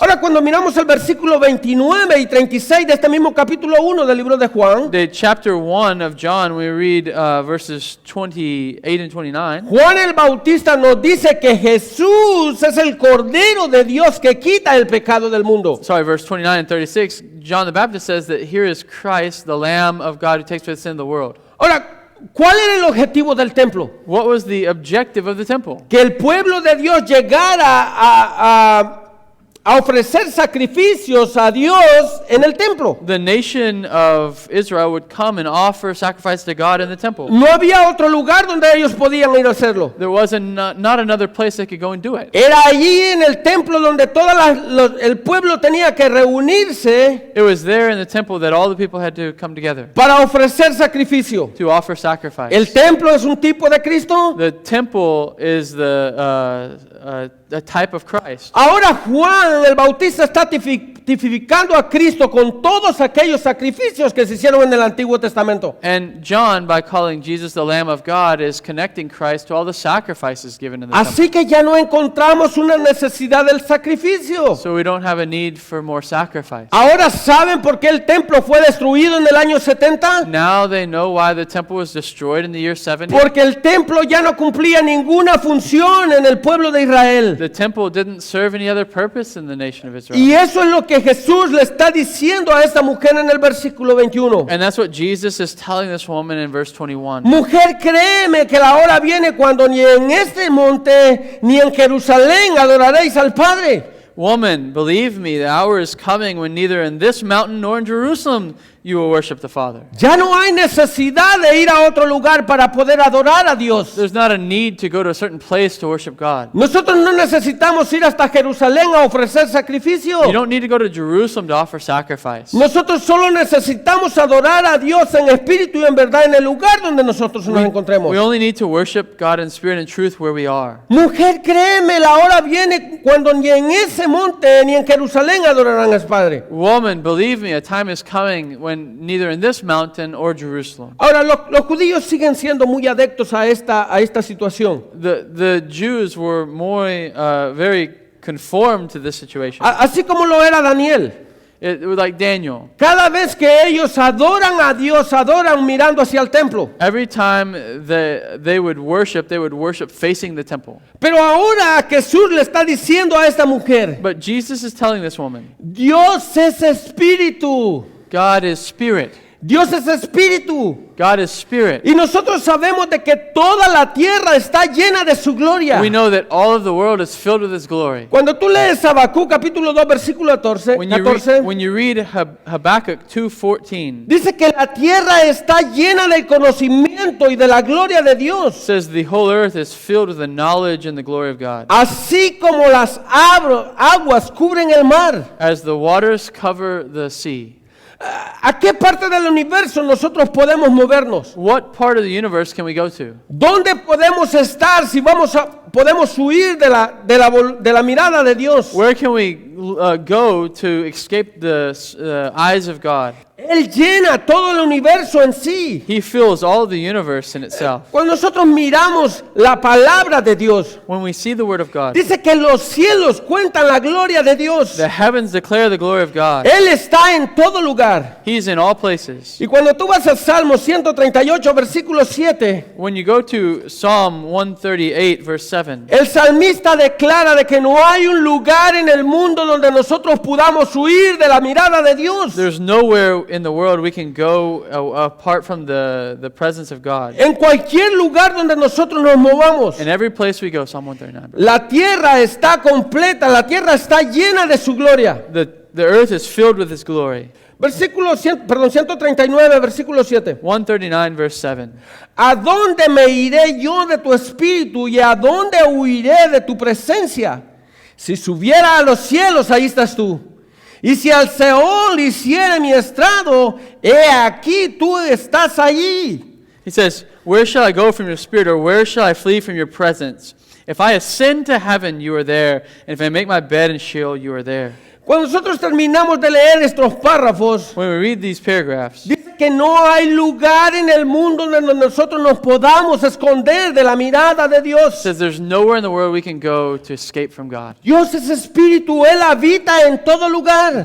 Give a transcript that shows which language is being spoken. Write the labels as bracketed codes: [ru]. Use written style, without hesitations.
[es] Ahora cuando miramos el versículo 29 y 36 de este mismo capítulo 1 del libro de Juan, [en] The chapter 1 of John, we read verses 28 and 29. [es] Juan el Bautista nos dice que Jesús es el Cordero de Dios que quita el pecado del mundo. [en] Sorry, verse 29 and 36. John the Baptist says that here is Christ, the Lamb of God who takes away the sin of the world. [es] Ahora, ¿cuál era el objetivo del templo? [en] What was the objective of the temple? [es] Que el pueblo de Dios llegara a ofrecer sacrificios a Dios en el templo. [en] The nation of Israel would come and offer sacrifice to God in the temple. [es] No había otro lugar donde ellos podían ir a hacerlo. [en] There was not another place they could go and do it. [es] Era allí en el templo donde el pueblo tenía que reunirse [en] It was there in the temple that all the people had to come together [es] para ofrecer sacrificio. [en] to offer sacrifice. [es] El templo es un tipo de Cristo. [en] The temple is the type of Christ. [es] Ahora Juan el Bautista está tipificando a Cristo con todos aquellos sacrificios que se hicieron en el Antiguo Testamento. [en] And John, by calling Jesus the Lamb of God, is connecting Christ to all the sacrifices given in the temple. [es] Así que ya no encontramos una necesidad del sacrificio. [en] So we don't have a need for more sacrifice. [es] Ahora saben por qué el templo fue destruido en el año 70. [en] Now they know why the temple was destroyed in the year 70. [es] Porque el templo ya no cumplía ninguna función en el pueblo de Israel. [en] The temple didn't serve any other purpose in the nation of Israel. [es] Y eso es lo que Jesús le está diciendo a esta mujer en el versículo 21. [en] And that's what Jesus is telling this woman in verse 21. [es] Mujer, créeme que la hora viene cuando ni en este monte ni en Jerusalén adoraréis al Padre. [en] Woman, believe me, the hour is coming when neither in this mountain nor in Jerusalem you will worship the Father. [es] Ya no hay necesidad de ir a otro lugar para poder adorar a Dios. [en] There's not a need to go to a certain place to worship God. [es] Nosotros no necesitamos ir hasta Jerusalén a ofrecer sacrificio. [en] You don't need to go to Jerusalem to offer sacrifice. [es] Nosotros solo necesitamos adorar a Dios en espíritu y en verdad en el lugar donde nosotros nos encontremos. [en] We only need to worship God in spirit and truth where we are. [es] Mujer, créeme, la hora viene cuando ni en ese monte ni en Jerusalén adorarán al Padre. [en] Woman, believe me, a time is coming when neither in this mountain or Jerusalem. [es] Ahora, los judíos siguen siendo muy adeptos a esta situación. [en] The Jews were very conformed to this situation. [es] Así como lo era Daniel. [en] It was like Daniel. [es] Cada vez que ellos adoran a Dios, adoran mirando hacia el templo. [en] Every time they would worship facing the temple. [es] Pero ahora Jesús le está diciendo a esta mujer, [en] But Jesus is telling this woman, [es] Dios es espíritu. [en] God is spirit. [es] Dios es espíritu. [en] God is spirit. [es] Y nosotros sabemos de que toda la tierra está llena de su gloria. [en] We know that all of the world is filled with His glory. [es] Cuando tú lees Habacuc capítulo 2 versículo 14, [en] When you read Habakkuk 2:14, [es] dice que la tierra está llena del conocimiento y de la gloria de [en] it [es] Dios. [en] says the whole earth is filled with the knowledge and the glory of God. [es] Así como las aguas cubren el mar. [en] As the waters cover the sea. [es] ¿A qué parte del universo nosotros podemos movernos? [en] What part of the universe can we go to? [es] ¿Dónde podemos estar si podemos huir de la mirada de Dios? [en] Where can we go to escape the eyes of God? [es] Él llena todo el universo en sí. [en] He fills all of the universe in itself. [es] Cuando nosotros miramos la palabra de Dios, [en] When we see the Word of God, [es] dice que los cielos cuentan la gloria de Dios. [en] the heavens declare the glory of God. [es] Él está en todo lugar. [en] He's in all places. [es] Y cuando tú vas al Salmo 138, versículo 7, [en] When you go to Psalm 138, verse 7, [es] el salmista declara de que no hay un lugar en el mundo donde nosotros podamos huir de la mirada de Dios. [en] there's nowhere in the world we can go apart from the presence of God. [es] En cualquier lugar donde nosotros nos movamos, [en] In every place we go, Psalm 139. [es] la tierra está completa, la tierra está llena de su gloria. [en] The earth is filled with His glory. [es] 139, versículo 7. [en] 139, verse 7. [es] ¿A dónde me iré yo de tu espíritu y a dónde huiré de tu presencia? Si subiera a los cielos, ahí estás tú. Y si al Seol hiciere mi estrado, he aquí tú estás allí. [en] He says, where shall I go from your spirit, or where shall I flee from your presence? If I ascend to heaven, you are there. And if I make my bed in Sheol, you are there. [es] Cuando nosotros terminamos de leer estos párrafos, [en] When we read these paragraphs, [es] dice que no hay lugar en el mundo donde nosotros nos podamos esconder de la mirada de [en] it [es] Dios. [en] says there's nowhere in the world we can go to escape from God. [es] Dios es espíritu, Él habita en todo lugar.